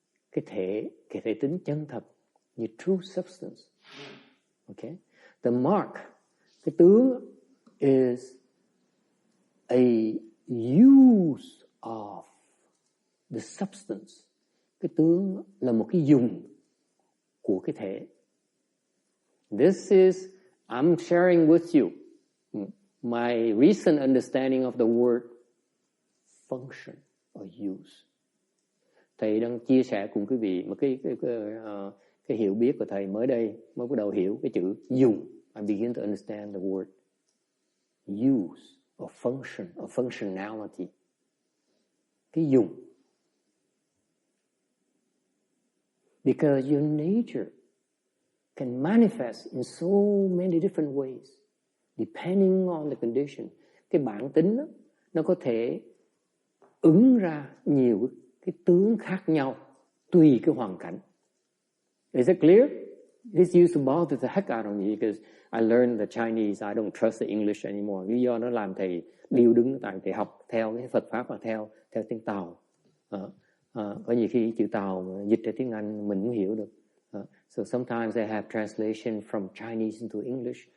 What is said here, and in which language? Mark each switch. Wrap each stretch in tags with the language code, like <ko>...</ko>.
<vi>Cái thể tính chân thật, như</vi> <en>true substance. Okay? The mark, cái tướng, is a use of the substance.</en> <vi>Cái tướng là một cái dùng của cái thể.</vi> <en>This is, I'm sharing with you my recent understanding of the word function or use.</en> <vi>Thầy đang chia sẻ cùng quý vị một cái hiểu biết của thầy mới bắt đầu hiểu cái chữ dùng.</vi> <en>I begin to understand the word use or function or functionality.</en> <vi>Cái dùng.</vi> <en>Because your nature can manifest in so many different ways, depending on the condition.</en> <vi>Cái bản tính đó, nó có thể ứng ra nhiều cái tướng khác nhau tùy cái hoàn cảnh.</vi> <en>Is it clear? This used to bother the heck out of me because I learned the Chinese. I don't trust the English anymore.</en> <vi>Lý do nó làm thầy điêu đứng, tại thầy học theo cái Phật pháp và theo tiếng Tàu. Có nhiều khi chữ Tàu mà dịch ra tiếng Anh mình không hiểu được.</vi> <en>So sometimes I have translation from Chinese into English.</en>